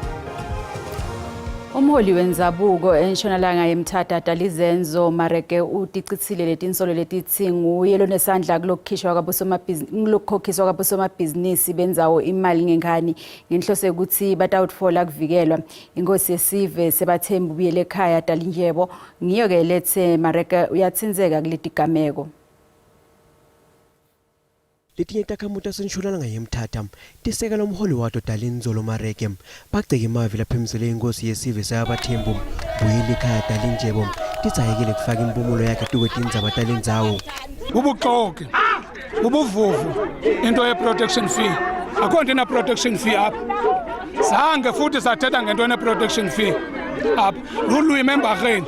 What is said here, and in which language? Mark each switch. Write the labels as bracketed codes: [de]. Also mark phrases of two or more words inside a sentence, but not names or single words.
[ss] Umholi wenzabuko eNtshonalanga yeMthatha Dalizenzo Mareke uticitsile letinsolo letithi nguye lonesandla kulokukhishwa kwabosomabhizinisi benzawo imali ngenkani ngenhloso yokuthi batawutfola kuvikelwa. Inkosi yesive sebathembu buyele ekhaya Dalindyebo ngiyo ke lethe Mareke uyatsinzeka kuletigameko. Letinye takhamuta seNtshonalanga yeMthatha tisekela umholi wato Dalindyebo Mareke bagceke emavi lapha emzele inkosi yesive sayabathembu buyele ekhaya Dalindyebo titsayekile kufaka impumulo yakhe tukwetindzaba talendzawo. [xh] Ubuxoki ubuvuvu into ye- [en] protection fee [xh] akho nto ena- [en] protection fee [xh] apha zange futhi sathetha ngento ene- [en] protection fee [xh] apha lulwimi embarheni.